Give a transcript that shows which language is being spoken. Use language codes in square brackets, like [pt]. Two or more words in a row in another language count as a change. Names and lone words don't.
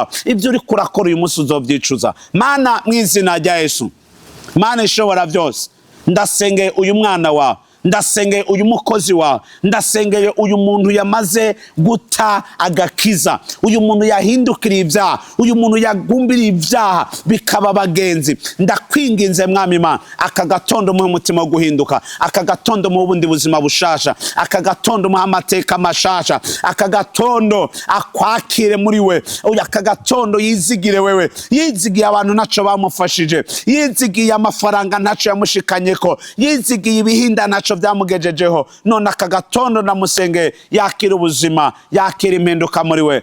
[rn] Ibyo uri kurakora uyu munsi uzovyicuza. Mana mu izina rya Yesu, Mana ishobora byose, ndasengeye uyu mwana wawe, ndasengeye uyu mukozi wawe, ndasengeye uyu muntu yamaze guta agakiza, uyu muntu yahindukiriye ibyaha, uyu muntu yagumbiriye ibyaha bikaba bagenzi. Ndakwinginze mwami Imana, aka gatondo mu mutima wo guhinduka, aka gatondo mu bundi buzima bushasha, aka gatondo mu amateka mashasha, aka gatondo akwakire muri we, aka gatondo yizigire wewe, yizigiye abantu naco bamufashije, yizigiye amafaranga naco yamushikanyeko, yizigiye ibihinda naco ntaco byamugejejeho, none aka gatondo namusenge yakira ubuzima, yakira impinduka muri we.